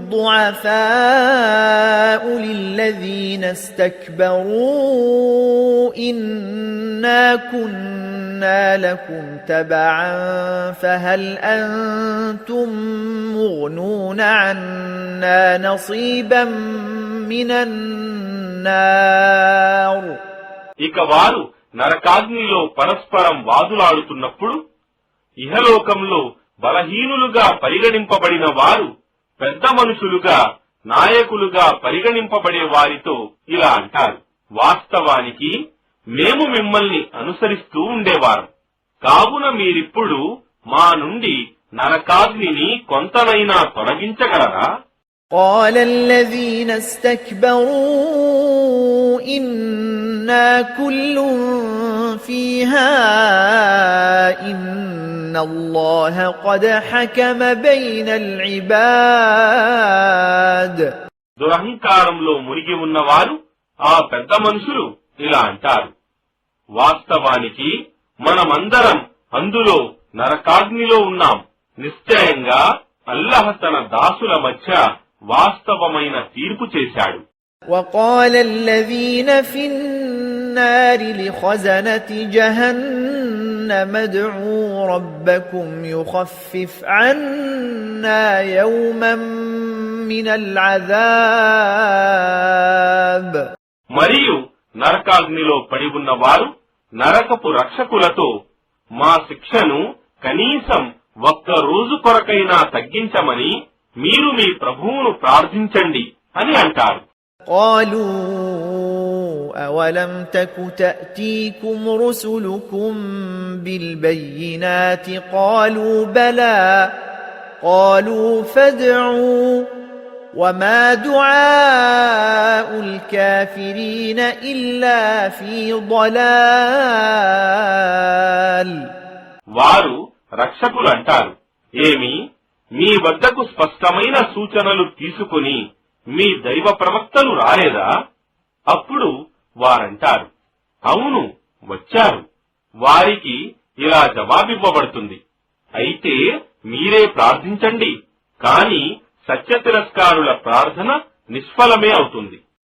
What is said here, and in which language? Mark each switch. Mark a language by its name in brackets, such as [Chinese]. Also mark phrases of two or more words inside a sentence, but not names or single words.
[Arabic] الضعفاء للذين استكبروا إنا كنا لكم تبعا فهل أنتم مغنون عنا نصيبا من النار [Telugu] ఇక వారు నరకాగ్నిలో పరస్పరం వాదులాడుతున్నప్పుడు ఇహలోకంలో బలహీనులుగా పరిగణింపబడిన వారు పెద్ద మనుషులుగా నాయకులుగా పరిగణింపబడే వారితో ఇలా అంటారు, వాస్తవానికి మేము మిమ్మల్ని అనుసరిస్తూ ఉండేవారం, కావున మీరిప్పుడు మా నుండి నరకాగ్నిని కొంతనైనా తొలగించగలరా? [Arabic] قال الذين استكبروا إنا كل فيها إن الله قد حكم بين العباد [Telugu] దురహంకారంలో మునిగి ఉన్నవారు ఆ పెద్ద మనుషులు ఇలా అంటారు, వాస్తవానికి మనమందరం అందులో నరకాగ్నిలో ఉన్నాం, నిశ్చయంగా అల్లాహ్ తన దాసుల మధ్య వాస్తవమైన తీర్పు చేశాడు. [Arabic] وقال الذين في النار لخزنة جهنم ادعوا ربكم يخفف عنا يوما من العذاب [Telugu] మరియు నరకాగ్నిలో పడి ఉన్నవారు నరకపు రక్షకులతో మా శిక్షను కనీసం ఒక్క రోజు కొరకైనా తగ్గించమని మీరు మీ ప్రభువును ప్రార్థించండి అని అంటారు. [Arabic] قالوا أولم تك تأتيكم رسلكم بالبينات قالوا بلى قالوا فادعوا وما دعاء الكافرين إلا في ضلال [Telugu] వారు రక్షకులు అంటారు, ఏమి మీ వద్దకు స్పష్టమైన సూచనలు తీసుకుని మీ దైవ ప్రవక్తలు రాలేదా? అప్పుడు వారంటారు, అవును వచ్చారు. వారికి ఇలా జవాబివ్వబడుతుంది, అయితే మీరే ప్రార్థించండి, కాని సత్య తిరస్కారుల ప్రార్థన నిష్ఫలమే అవుతుంది.